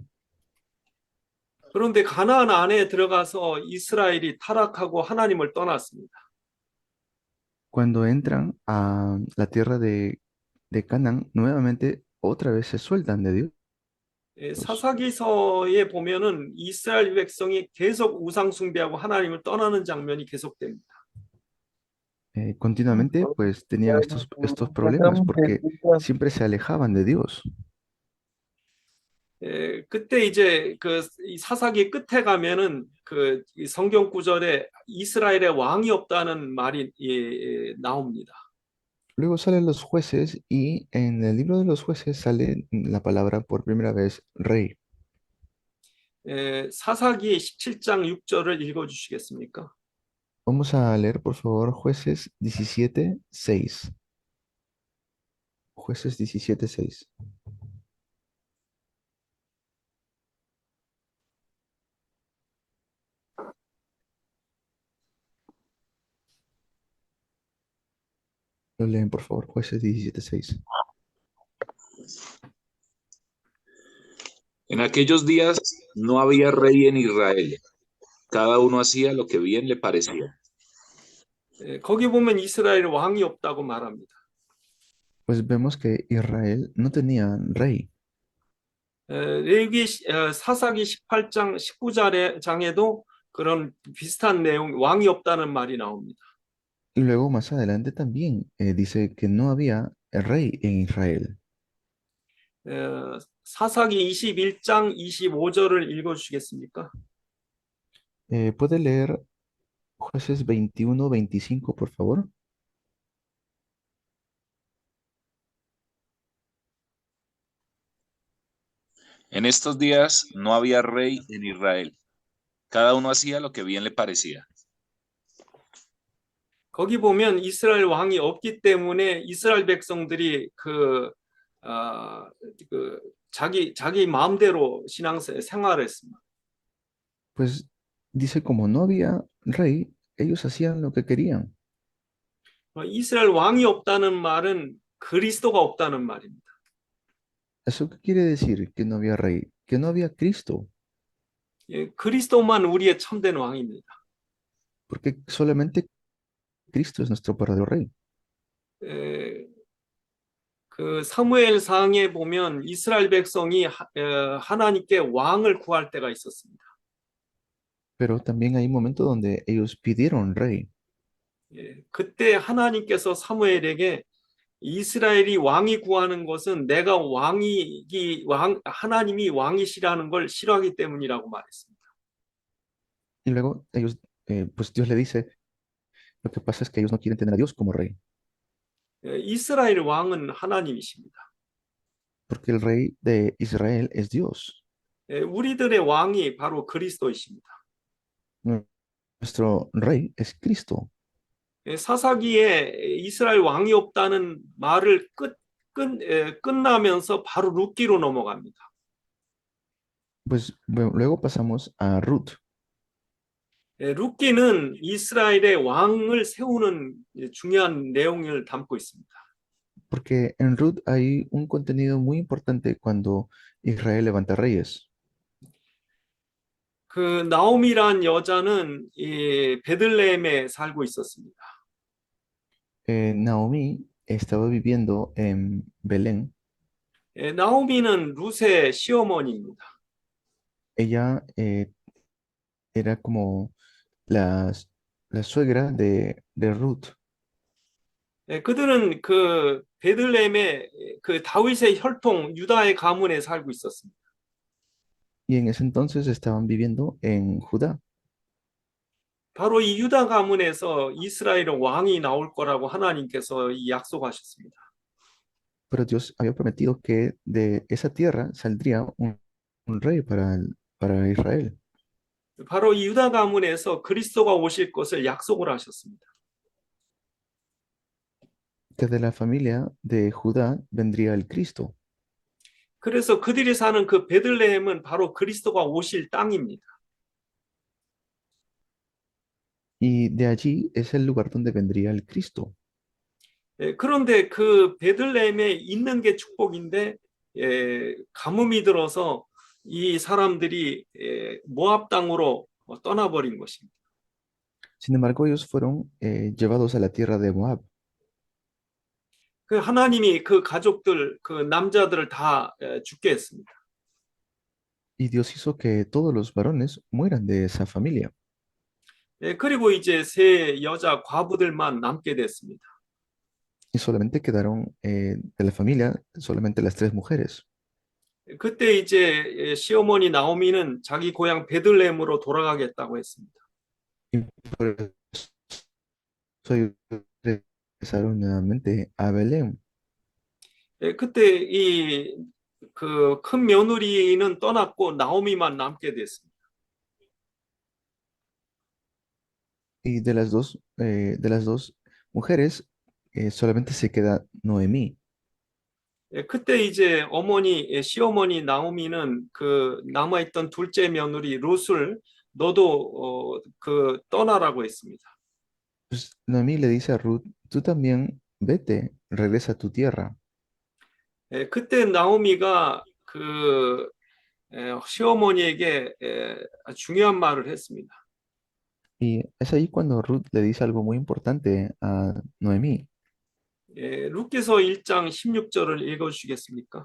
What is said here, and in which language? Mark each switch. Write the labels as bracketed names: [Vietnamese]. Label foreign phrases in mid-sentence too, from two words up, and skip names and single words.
[Korean] 그런데 가나안 안에 들어가서 이스라엘이 타락하고 하나님을 떠났습니다. [Spanish] Cuando entran a la tierra de Canaán, nuevamente otra vez se sueltan de Dios. [Korean] 사사기서에 보면은 이스라엘 백성이 계속 우상 숭배하고 하나님을 떠나는 장면이 계속됩니다. [Spanish] Continuamente pues tenían estos problemas porque siempre se alejaban de Dios. [Korean] 그때 이제 이 사사기 끝에 가면은 이 성경 구절에 이스라엘의 왕이 없다는 말이 나옵니다. [Spanish] Luego salen los jueces y en el libro de los jueces sale la palabra por primera vez rey. [Korean] 사사기 17장 6절을 읽어 주시겠습니까? [Spanish] Vamos a leer por favor jueces 17:6. Jueces 17:6. Lo leen por favor, jueces 17:6. En aquellos días no había rey en Israel. Cada uno hacía lo que bien le parecía. [Korean] 거기 보면 이스라엘 왕이 없다고 말합니다. [Spanish] Pues vemos que Israel no tenía rey. [Korean] 레위기 사사기 18장 19장에도 그런 비슷한 내용 왕이 없다는 말이 나옵니다. [Spanish] Y luego más adelante también dice que no había rey en Israel. [Korean] 사사기 21장 25절을 읽어 주시겠습니까? [Spanish] ¿Puede leer jueces 21:25 por favor? En estos días no había rey en Israel. Cada uno hacía lo que bien le parecía. [Korean] 거기 보면 이스라엘 왕이 없기 때문에 이스라엘 백성들이 자기 마음대로 생활을 했습니다. [Spanish] Pues dice como no había rey, ellos hacían lo que querían. [Korean] 이스라엘 왕이 없다는 말은 그리스도가 없다는 말입니다. [Spanish] ¿Eso qué quiere decir? Que no había rey, que no había Cristo, [Korean] 그리스도만 우리의 참된 왕입니다. [Spanish] porque solamente Cristo es nuestro verdadero rey. [Korean] 그 사무엘상에 보면 이스라엘 백성이 하나님께 왕을 구할 때가 있었습니다. [Spanish] Pero también hay un momento donde ellos pidieron rey. [Korean] 그때 하나님께서 사무엘에게 이스라엘이 왕이 구하는 것은 내가 하나님이 왕이시라는 걸 싫어하기 때문이라고 말했습니다. [Spanish] Y luego ellos, pues Dios le dice, lo que pasa es que ellos no quieren tener a Dios como rey, [Korean] 이스라엘 왕은 하나님이십니다. [Spanish] porque el rey de Israel es Dios. [Korean] 우리들의 왕이 바로 그리스도이십니다. [Spanish] nuestro rey es Cristo. [Korean] 사사기에 이스라엘 왕이 없다는 말을 끝나면서 바로 룻기로 넘어갑니다. [Spanish] Pues bueno, luego pasamos a Ruth, [Korean] 룻기는 이스라엘의 왕을 세우는 중요한 내용을 담고 있습니다. [Spanish] porque en Ruth hay un contenido muy importante cuando Israel levanta reyes. [Korean] 그 나오미란 여자는 이 베들레헴에 살고 있었습니다. [Spanish] Naomi estaba viviendo en Belén. [Korean] 나오미는 룻의 시어머니입니다. [Spanish] Ella era como la, la suegra de Ruth. [Korean] 그들은 그 베들레헴의 그 다윗의 혈통 유다의 가문에 살고 있었습니다. [Spanish] Y en ese entonces estaban viviendo en Judá. [Korean] 바로 이 유다 가문에서 이스라엘의 왕이 나올 거라고 하나님께서 약속하셨습니다. [Spanish] Pero Dios había prometido que de esa tierra saldría un rey para Israel. [Korean] 바로 이 유다 가문에서 그리스도가 오실 것을 약속을 하셨습니다. [Spanish] Que de la familia de Judá vendría el Cristo. [Korean] 그래서 그들이 사는 그 베들레헴은 바로 그리스도가 오실 땅입니다. [Spanish] Y de allí es el lugar donde vendría el Cristo. [Korean] 그런데 그 베들레헴에 있는 게 축복인데 가뭄이 들어서 이 사람들이 모압 땅으로 떠나버린 것입니다. [Spanish] Sin embargo, ellos fueron llevados a la tierra de Moab. [Korean] 그 하나님이 그 가족들, 그 남자들을 다 죽게 했습니다. [Spanish] Y Dios hizo que todos los varones mueran de esa familia. [Korean] 그리고 이제 세 여자 과부들만 남게 됐습니다. [Spanish] Y solamente quedaron de la familia solamente las tres mujeres. [Korean] 그때 이제 시어머니 나오미는 자기 고향 베들레헴으로 돌아가겠다고 했습니다. [Spanish] Y por eso ellos regresaron nuevamente a Belén. [Korean] 그때 이 그 큰 며느리는 떠났고 나오미만 남게 됐습니다. [Spanish] Y de las dos mujeres solamente se queda Noemí. [Korean] 그때 이제 시어머니 나오미는 그 남아있던 둘째 며느리 룻을 너도 그 떠나라고 했습니다. [Spanish] Pues Noemí le dice a Ruth, tú también vete, regresa a tu tierra. [Korean] 그때 나오미가 그 시어머니에게 중요한 말을 했습니다. [Spanish] Y es ahí cuando Ruth le dice algo muy importante a Noemí. [Korean] 룻기서 1장 16절을 읽어주시겠습니까?